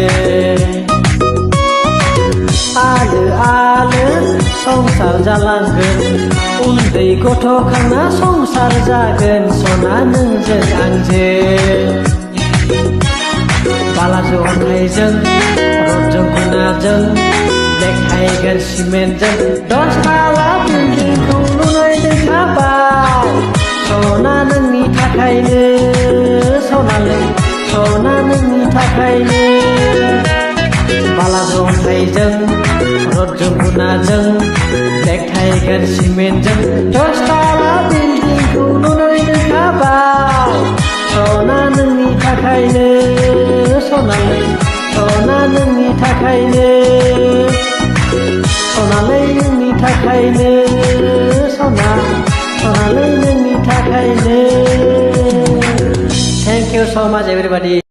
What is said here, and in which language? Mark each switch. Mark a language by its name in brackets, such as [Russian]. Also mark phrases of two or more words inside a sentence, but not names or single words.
[Bodo] आलो संसार जालांगोन उन्दै गथ' खांना संसार जागोन सना नोंजों आंजों बाला जथायजों रडजों गुनाजों black tiger cement jeng dos pala building खौ लुनाय दोनखाबाय सना नोंनि थाखायनो सना नोंनि थाखायनो बाला जथायजों रडजों गुनाजों black tiger cement jeng dos pala building खौ लुनाय दोनखाबाय सना नोंनि थाखायनो सना नोंनि थाखायनो सनालै नोंनि थाखायनो सनालै नोंनि थाखायनो [English] Thank you so much everybody.